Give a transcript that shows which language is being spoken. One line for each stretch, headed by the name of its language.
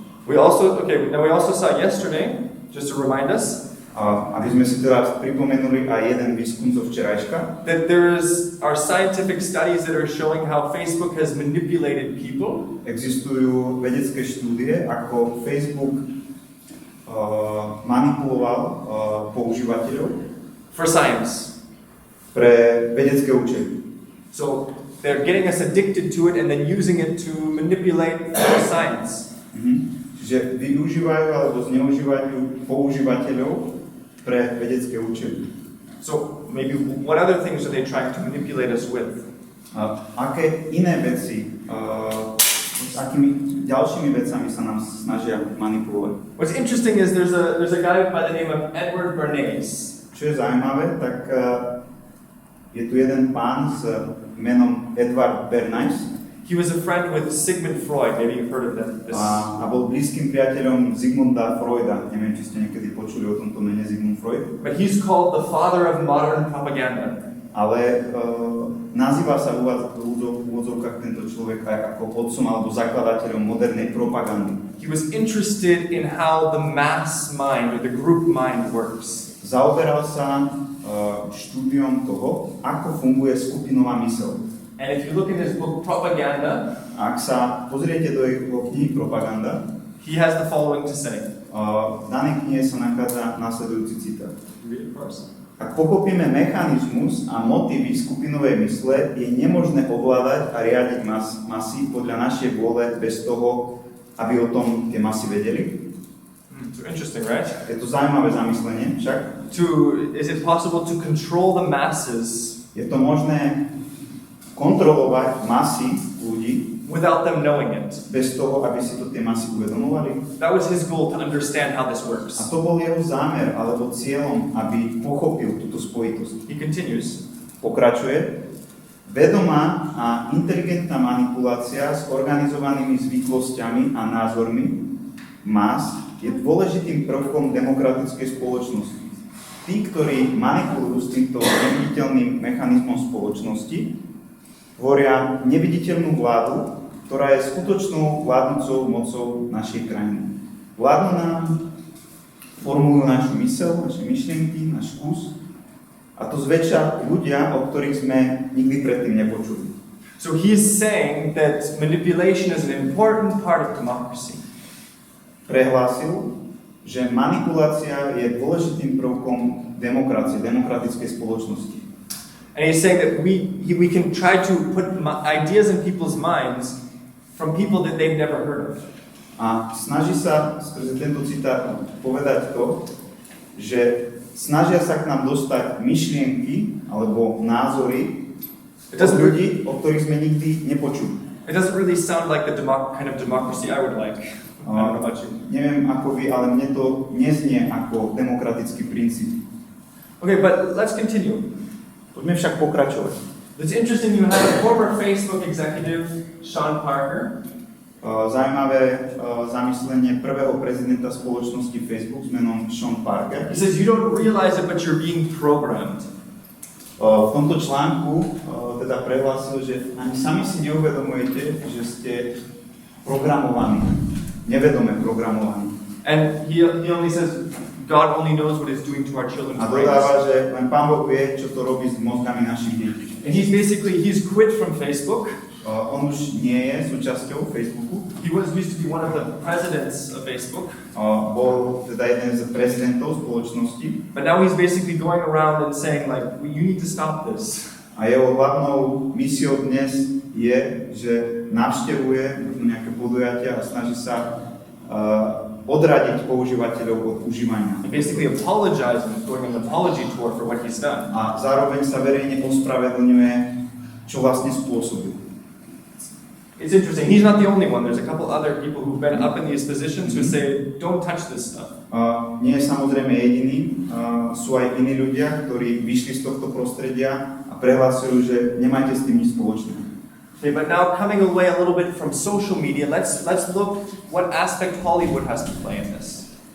English: We also saw yesterday, just to remind us,
Slovak: aby sme si teraz pripomenuli aj jeden výskum zo včerajška,
English: that are scientific studies that are showing how Facebook has manipulated people.
Slovak: Existujú vedecké štúdie, ako Facebook manipuloval používateľov
English: For science.
Slovak: Pre vedecké účely.
English: So they're getting us addicted to it and then using it to manipulate for science.
Slovak: Čiže využívajú alebo zneužívajú používateľov pre vedecké účely.
English: So maybe what other things are they trying to manipulate us with?
Slovak: Aké iné veci, s akými ďalšími vecami sa nám snažia manipulovať?
English: What's interesting is there's a guy by the name of Edward Bernays.
Slovak: Čo je zaujímavé, tak je tu jeden pán s menom Edward Bernays.
English: He was a friend with Sigmund Freud. Maybe you've heard of that.
Slovak: A bol blízkym priateľom Sigmunda Freuda. Neviem, či ste niekedy počuli o tomto mene Sigmund Freud.
English: But he's called the father of modern propaganda.
Slovak: Ale nazýva sa v úvodzovkách tento človek aj ako otcom alebo zakladateľom modernej propagandy.
English: He was interested in how the mass mind or the group mind works.
Slovak: Zaoberal sa štúdiom toho, ako funguje skupinová myseľ.
English: And if you look at his book Propaganda,
Slovak: ak sa pozriete do jeho knihy Propaganda,
English: he has the following to say.
Slovak: V danej knihe sa nachádza nasledujúci citát.
English: Read it first.
Slovak: Ak pochopíme mechanizmus a motívy skupinovej mysle, je nemožné ovládať a riadiť masy podľa našej vôle bez toho, aby o tom tie masy vedeli.
English: So interesting, right?
Slovak: Je to zaujímavé zamyslenie však.
English: Is it possible to control the masses?
Slovak: Je to možné kontrolovať masy ľudí
English: without them knowing it.
Slovak: Bez toho, aby si to tie masy uvedomovali.
English: That was his goal, to understand how this works.
Slovak: A to bol jeho zámer alebo cieľom, aby pochopil túto spojitosť.
English: He continues.
Slovak: Pokračuje. Vedomá a inteligentná manipulácia s organizovanými zvyklosťami a názormi mas je dôležitým prvkom demokratickej spoločnosti. Tí, ktorí manipulujú s týmto neviditeľným mechanizmom spoločnosti, tvoria neviditeľnú vládu, ktorá je skutočnou vládnúcou mocou našej krajiny. Vládnu nám, formujú našu myseľ, naše myšlienky, náš vkus, a to zväčša ľudia, o ktorých sme nikdy predtým nepočuli.
English: So he is saying that manipulation is an important part of democracy.
Slovak: Prehlásil, že manipulácia je dôležitým prvkom demokracie, demokratickej spoločnosti.
English: And he's saying that we can try to put ideas in people's minds from people that they've never heard of.
Slovak: A snaží sa skrze tento citát povedať to, že snažia sa k nám dostať myšlienky alebo názory od ľudí, o ktorých sme nikdy nepočuli.
English: It doesn't really sound like the kind of democracy I would like. I don't know about you.
Slovak: Neviem ako vy, ale mne to neznie ako demokratický princíp.
English: Okay, but let's continue.
Slovak: Poďme však pokračovať.
English: It's interesting, you have a former Facebook executive, Sean Parker.
Slovak: zaujímavé zamyslenie prvého prezidenta spoločnosti Facebook s menom Sean Parker.
English: He says, you don't realize it, but you're being programmed.
Slovak: V tomto článku teda prehlásil, že ani sami si neuvedomujete, že ste programovaní, nevedome programovaní.
English: And he only says, God only knows what it's doing to our children's
Slovak: A
English: brains.
Slovak: dodáva, že len Pán Boh vie, čo to robí s mozgami našich detí.
English: And he's quit from Facebook.
Slovak: On už nie je súčasťou Facebooku.
English: He used to be one of the presidents of Facebook.
Slovak: Bol teda jeden z prezidentov spoločnosti.
English: But now he's basically going around and saying, like, you need to stop this.
Slovak: A jeho hlavnou misiou dnes je, že navštevuje nejaké podujatia a snaží sa odradiť používateľov od užívania.
English: He basically apologizing, going an apology tour for what he's done.
Slovak: A zároveň sa verejne ospravedlňuje, čo vlastne spôsobil.
English: It's interesting. He's not the only one. There's a couple other people who've been up in these positions who say, don't touch this stuff.
Slovak: Nie je samozrejme jediný. Sú aj iní ľudia, ktorí vyšli z tohto prostredia a prehlásujú, že nemajte s tým nič spoločné.
English: Okay, but now coming away a little bit from social media, let's look what aspect Hollywood has to play in this.